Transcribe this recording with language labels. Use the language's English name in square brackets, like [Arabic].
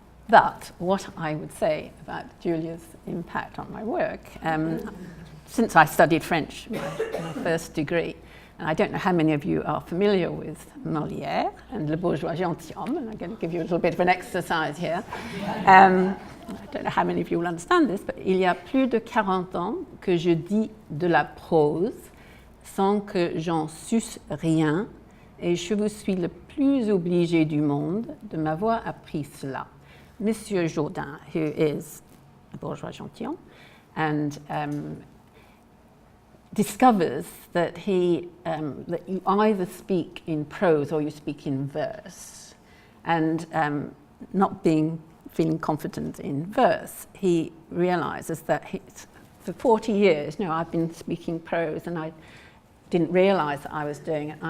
[English] But what I would say about Julia's impact on my work, since I studied French, my first degree, and I don't know how many of you are familiar with Molière and Le Bourgeois Gentilhomme, and I'm going to give you a little bit of an exercise here. I don't know how many of you will understand this, but [French] il y a plus de 40 ans que je dis de la prose sans que j'en susse rien, et je vous suis le plus obligé du monde de m'avoir appris cela. [English] Monsieur Jourdain, who is a bourgeois gentilhomme, and discovers that that you either speak in prose or you speak in verse, and not feeling confident in verse, he realizes that for 40 years, I've been speaking prose, and I didn't realize that I was doing it.